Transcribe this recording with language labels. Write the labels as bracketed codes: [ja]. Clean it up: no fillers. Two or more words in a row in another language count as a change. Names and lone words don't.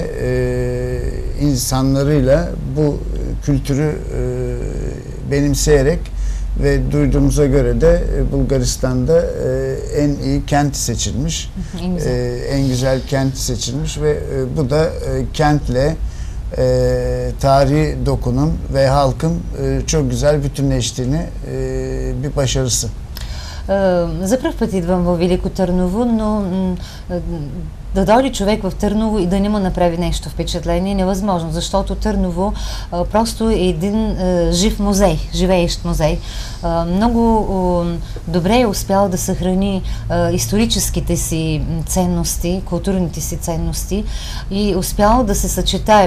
[tr] insanlarıyla bu kültürü benimseyerek ve duyduğumuza göre de Bulgaristan'da en iyi kent seçilmiş, en güzel kent seçilmiş ve bu da kentle tarihi dokunun ve halkın çok güzel bütünleştiğini bir başarısı. [bg] За пръв път идвам в Велико Търново, но да дойде човек в Търново и да не му направи нещо впечатление е невъзможно, защото Търново просто е един жив музей, живеещ музей. Много добре е успял да съхрани историческите си ценности, културните си ценности и успял да се съчетае.